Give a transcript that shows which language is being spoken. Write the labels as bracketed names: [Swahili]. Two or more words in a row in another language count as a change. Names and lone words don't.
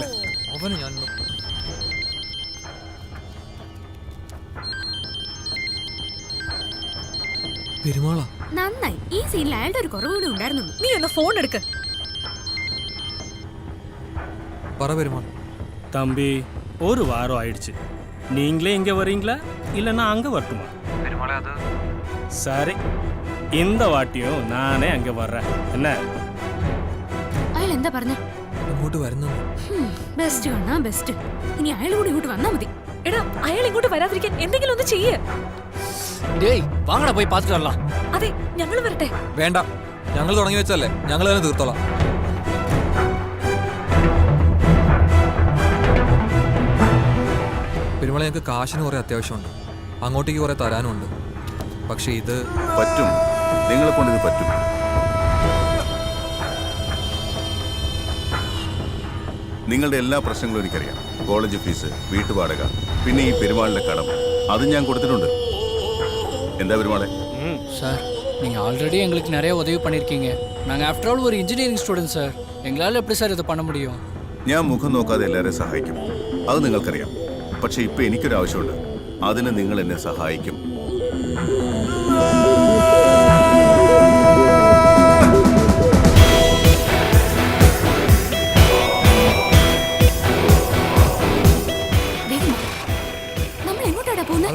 [Malayalam] അവന് ഞാൻ പെരുമാളാ. നന്നായി, ഈ സീനിൽ അയാളുടെ ഒരു കുറവ് കൂടി ഉണ്ടായിരുന്നുള്ളൂ. നീ ഒന്ന് ഫോൺ എടുക്ക. പറ പെരുമാൾ. [Tamil] தம்பி, ஒரு வாரம் ஆயிடுச்சு. நீங்களே இங்க வரீங்களா இல்லைன்னா அங்க வரட்டுமா? சரி, இந்த வாட்டியும் நானே அங்க வர்றேன். என்ன? [Malayalam] അയാൾ എന്താ പറഞ്ഞ? ഇങ്ങോട്ട് വരുന്നു. ബെസ്റ്റ് കാണാ ബെസ്റ്റ്. ഇനി അയാൾ കൂടി ഇങ്ങോട്ട് വന്നാ മതി. എടാ, അയാൾ ഇങ്ങോട്ട് വരാതിരിക്കാൻ എന്തെങ്കിലും ഒന്ന് ചെയ്യ്. [Tamil] டேய் வாங்கடா போய் பார்த்துட்டு வரலாம். [Malayalam] അതെ, ഞങ്ങൾ വരട്ടെ. വേണ്ട, ഞങ്ങൾ തുടങ്ങി വെച്ചല്ലേ, ഞങ്ങൾ തന്നെ തീർത്തോളാം. പെരുമാളെ, ഞങ്ങൾക്ക് കാശിന് കുറെ അത്യാവശ്യമുണ്ട്, അങ്ങോട്ടേക്ക് കുറെ തരാനുമുണ്ട്. പക്ഷെ ഇത് പറ്റും, നിങ്ങളെ കൊണ്ട് ഇത് പറ്റും. നിങ്ങളുടെ എല്ലാ പ്രശ്നങ്ങളും എനിക്കറിയാം. കോളേജ് ഫീസ്, വീട്ടുവാടക, പിന്നെ ഈ പെരുമാളിന്റെ കടം, അത് ഞാൻ കൊടുത്തിട്ടുണ്ട്. എന്താ പെരുമാളെ? [Tamil] சார், நீங்கள் ஆல்ரெடி எங்களுக்கு நிறைய உதவி பண்ணியிருக்கீங்க. நாங்கள் [English] after all [Tamil] ஒரு [English] engineering student [Tamil] சார். எங்களால் எப்படி சார் இதை பண்ண முடியும்? [Malayalam] ഞാൻ മുഖം നോക്കാതെ എല്ലാവരെയും സഹായിക്കും, അത് നിങ്ങൾക്കറിയാം. പക്ഷെ ഇപ്പൊ എനിക്കൊരു ആവശ്യമുണ്ട്, അതിന് നിങ്ങൾ എന്നെ സഹായിക്കും. നമ്മൾ എങ്ങോട്ടാടാ പോകുന്നത്?